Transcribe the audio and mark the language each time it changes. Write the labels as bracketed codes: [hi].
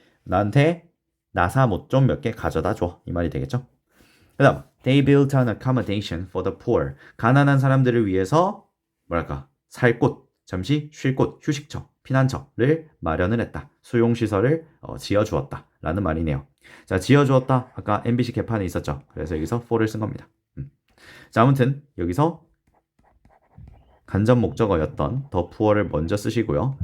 [ko] 나한테 나사못 좀 몇 개 가져다 줘. 이 말이 되겠죠? 그 다음, [en] they built an accommodation for the poor. [ko] 가난한 사람들을 위해서 뭐랄까 살 곳, 잠시 쉴 곳, 휴식처, 피난처를 마련을 했다. 수용시설을 지어주었다 라는 말이네요. 자, 지어주었다. 아까 MBC 개판에 있었죠. 그래서 여기서 for를 쓴 겁니다. 자, 아무튼 여기서 간접 목적어였던 the poor를 먼저 쓰시고요.